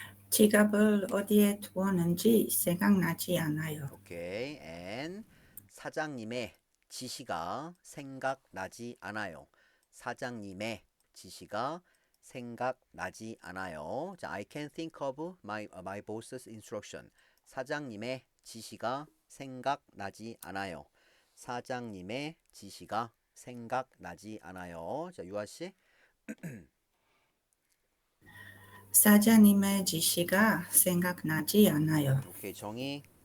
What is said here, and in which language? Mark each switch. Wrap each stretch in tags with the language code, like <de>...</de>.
<ko>지갑을 어디에 두었는지 생각나지 않아요. 오케이, and 사장님의 지시가 생각나지 않아요. 사장님의 지시가 생각나지 않아요.</ko> <en>자, I can think of my boss's instruction.</en> <ko>사장님의 지시가 생각나지 않아요. 사장님의 지시가 생각나지 않아요. 자, 유아 씨. 사장님의 지시가 생각나지 않아요. 오케이, 정의.</ko>